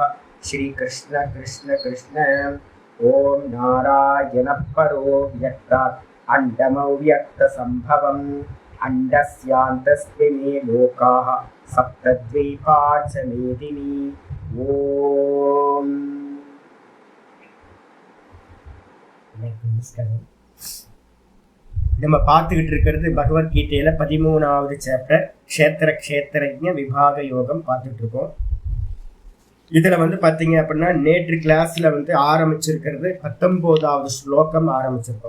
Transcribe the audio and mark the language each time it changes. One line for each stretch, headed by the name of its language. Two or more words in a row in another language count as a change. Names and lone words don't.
Sanskrit: श्री कृष्ण कृष्ण कृष्ण। ओम नारायण परो व्यक्तात् अण्डमव्यक्त संभवम् अण्डस्यान्तस्मिन् लोकाः सप्तद्वीपा च मेदिनी।
Tamil: ओम நம்ம பார்த்துக்கிட்டு இருக்கிறது பகவத்கீதையில 13வது சாப்டர் க்ஷேத்திர க்ஷேத்திரஜ்ஞ விபாக யோகம் பார்த்துட்டு இருக்கோம். இதுல பார்த்தீங்க அப்படின்னா நேற்று கிளாஸ்ல ஆரம்பிச்சிருக்கிறது 19வது ஸ்லோகம் ஆரம்பிச்சிருக்கோம்.